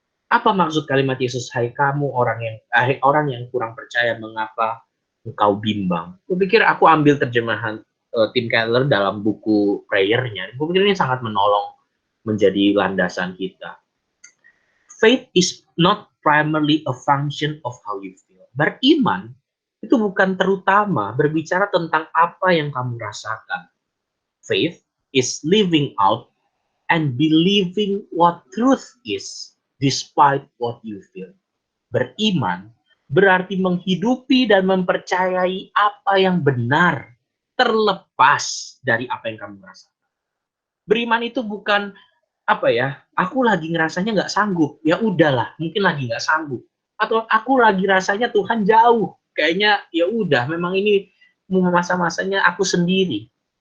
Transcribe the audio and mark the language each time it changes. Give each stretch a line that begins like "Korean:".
Indonesian: Apa maksud kalimat Yesus, hai kamu orang yang kurang percaya, mengapa engkau bimbang? Aku pikir aku ambil terjemahan Tim Keller dalam buku prayer-nya. Aku pikir ini sangat menolong menjadi landasan kita.
English: Faith is not primarily a function of how you feel.
Indonesian: Beriman itu bukan terutama berbicara tentang apa yang kamu rasakan.
English: Faith is living out and believing what truth is despite what you feel.
Indonesian: Beriman berarti menghidupi dan mempercayai apa yang benar terlepas dari apa yang kamu rasakan. Beriman itu bukan aku lagi ngerasanya nggak sanggup, ya udahlah, mungkin lagi nggak sanggup, atau aku lagi rasanya Tuhan jauh, kayaknya ya udah, memang ini masa-masanya aku sendiri.